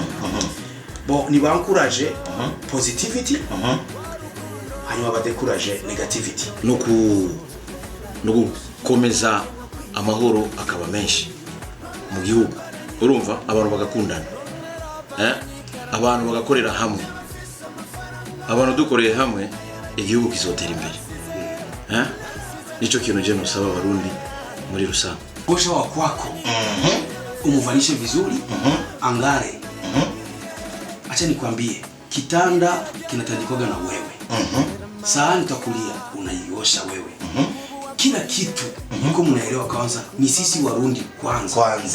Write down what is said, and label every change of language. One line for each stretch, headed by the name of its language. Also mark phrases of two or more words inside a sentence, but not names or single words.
Rundi: Bo ni bankuraje positivity hanyuma badekuraje negativity no gukomeza amahoro akaba menshi mu gihugu. Urumva abantu bagakundana, abantu bagakorera hamwe, abantu dukoreye hamwe igihugu kizotera imbere. Nico kintu je no saba Barundi muri rusange.
Swahili: Osha wa kwako umuvalishe vizuri angare. Acha nikwambie kitanda kinatandikwaga na wewe. Sahani utakulia unaiosha wewe. Kila kitu niko mnaelewa kwanza ni sisi Warundi kwanza.